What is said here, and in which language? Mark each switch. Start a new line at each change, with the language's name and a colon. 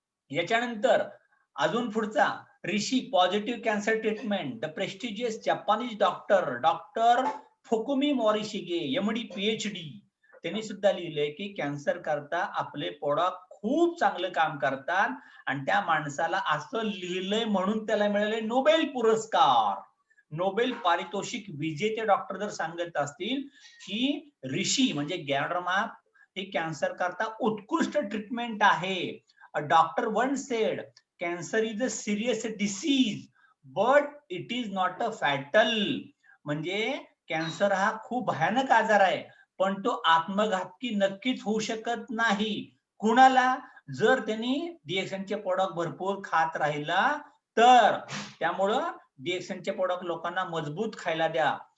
Marathi: याच्यानंतर अजून पुढचा ऋषी positive cancer treatment the prestigious Japanese doctor फुकुमी मोरिशिगे MD PhD त्यांनी सुद्धा लिहिलंय की कॅन्सर करता आपले प्रोडक्ट खूप चांगलं काम करतात आणि त्या माणसाला असं लिहिलंय म्हणून त्याला मिळाले नोबेल पुरस्कार. नोबेल पारितोषिक विजेते डॉक्टर जर सांगत असतील की ऋषी म्हणजे गॅड्रमा हे कॅन्सर करता उत्कृष्ट ट्रीटमेंट आहे.
English: A doctor once said, cancer is a serious disease, but it is not a fatal.
Marathi: म्हणजे कॅन्सर हा खूप भयानक आजार आहे पण तो आत्मघातकी नक्कीच होऊ शकत नाही. कुणाला जर त्यांनी डीएक्सनचे प्रोडक्ट भरपूर खात राहिला तर. त्यामुळं डीएक्सनचे प्रोडक्ट लोकांना मजबूत खायला द्या.